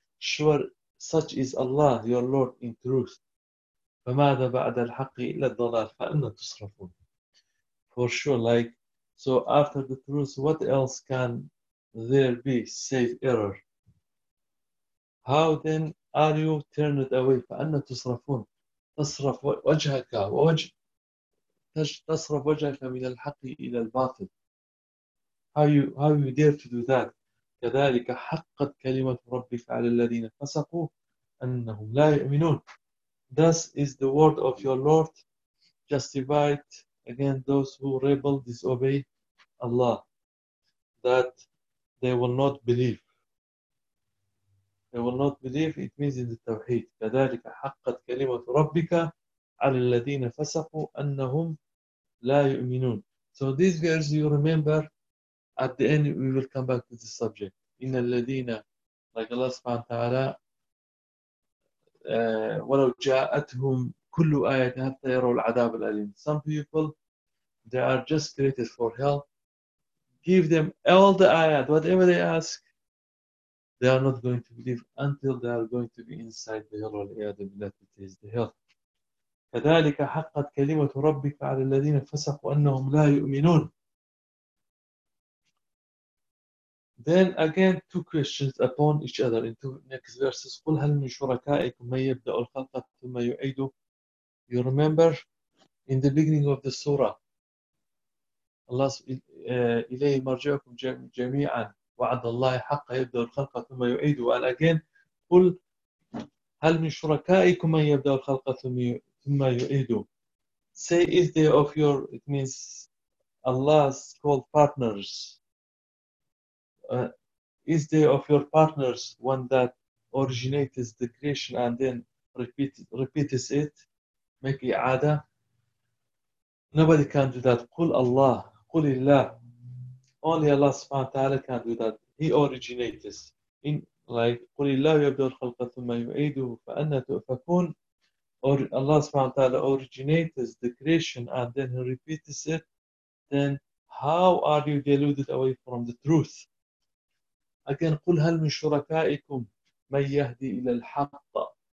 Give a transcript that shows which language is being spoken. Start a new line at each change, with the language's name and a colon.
English: Sure, such is Allah your Lord in truth.
Arabic: فماذا بعد الحق إلا الضلال فأنا تصرفون.
English: For sure, like, so after the truth, what else can there be save error? How then are you turned away
Arabic: فأنا تصرفون؟ تصرف وجهك ووجه تصرف وجهك من الحق إلى الباطل.
English: How you dare to do that؟
Arabic: كذلك حقت كلمة ربك على الذين فسقوا أنهم لا يؤمنون.
English: Thus is the word of your Lord justified against those who rebel, disobey Allah, that they will not believe. They will not believe, it means in the Tawheed.
Arabic: كذلك حقت كلمة ربك على الذين فسقوا أنهم لا يؤمنون.
English: So these verses you remember, at the end we will come back to this subject.
Arabic: إن الذين, like Allah سبحانه وتعالى, ولو جاءتهم كل آية حتى يروا العذاب الأليم.
English: Some people, they are just created for hell. Give them all the ayat, whatever they ask, they are not going to believe until they are going to be inside the hell or the that it is the hell.
Arabic: كذلك حقت كلمة ربك على الذين فسقوا أنهم لا يؤمنون.
English: Then again, two questions upon each other in two next verses.
Arabic: قُلْ هَلْ مِنْ شُرَكَائِكُمْ مَنْ يَبْدَأُ الْخَلْقَ ثُمَّ يُعِيدُ.
English: You remember in the beginning of the surah,
Arabic: Allah إِلَيْهِ مَرْجِعُكُمْ جَمِيعًا وَعَدَ اللَّهِ حَقَّ يَبْدَأُ الْخَلْقَ ثُمَّ يُعِيدُ. And again, قُلْ هَلْ مِنْ شُرَكَائِكُمْ مَنْ يَبْدَأُ الْخَلْقَ ثُمَّ يُعِيدُ.
English: Say, is there of your, it means Allah's called partners, is there of your partners one that originates the creation and then repeats it, make i'ada? Nobody can do that.
Arabic: قُلْ Allah, قُلْ اللَّهِ.
English: Only Allah subhanahu wa ta'ala can do that. He originates.
Arabic: In like قُلْ اللَّهِ يَبْدَى الْخَلْقَ ثُمَّ يُعِيدُهُ فَأَنَّ تُؤْفَكُونَ.
English: Or Allah subhanahu wa ta'ala originates the creation and then he repeats it, then how are you deluded away from the truth?
Arabic: Again, قُلْ هَلْ مِنْ شُرَكَائِكُمْ مَنْ يَهْدِي إِلَى الْحَقِّ.